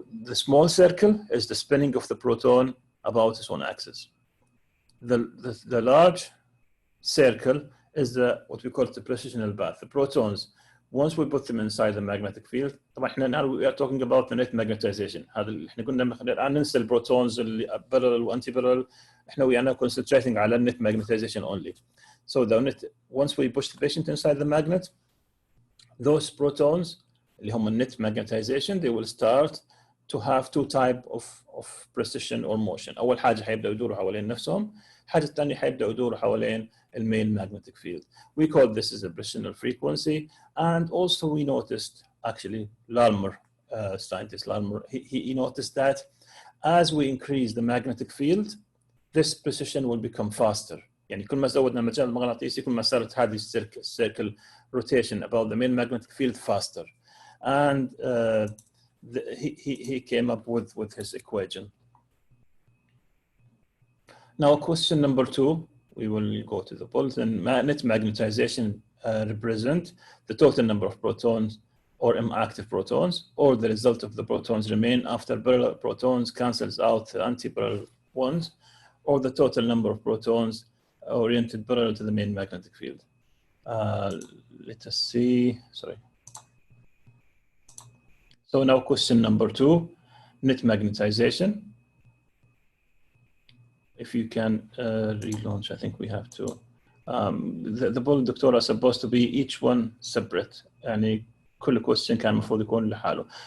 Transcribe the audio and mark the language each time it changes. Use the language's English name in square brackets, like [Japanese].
[English] The small circle is the spinning of the proton about its own axis. The large circle is what we call the precessional path. The protons, once we put them inside the magnetic field, [Arabic] طبعا [English] we are talking about the net magnetization. [Arabic] هذا احنا كنا ننسى البروتونز اللي [English] parallel و anti-parallel. [Arabic] احنا ويانا [English] concentrating [Arabic] على [English] net magnetization only. So once we push the patient inside the magnet, those protons [Arabic] اللي هم [English] net magnetization, they will start to have two type of precession or motion. [Arabic] أول حاجة حيبدأوا يدوروا حوالين نفسهم. الحاجة الثانية حيبدأوا يدوروا حوالين [English] main magnetic field. We call this as a precessional frequency. And also we noticed, actually, Larmor, scientist Larmor, he noticed that as we increase the magnetic field, this precession will become faster. [Arabic] يعني كل ما زودنا المجال المغناطيسي كل ما صارت هذه [English] circle rotation about the main magnetic field faster. And he came up with his equation. Now, question number 2, we will go to the bulletin. Net magnetization represent the total number of protons or M-active protons, or the result of the protons remain after parallel protons cancels out the anti-parallel ones, or the total number of protons oriented parallel to the main magnetic field. Let us see, sorry. So now question number 2, net magnetization. If you can relaunch, I think we have to. The ball doctor are supposed to be each one separate. [Arabic] يعني كل question كان المفروض يكون لحاله.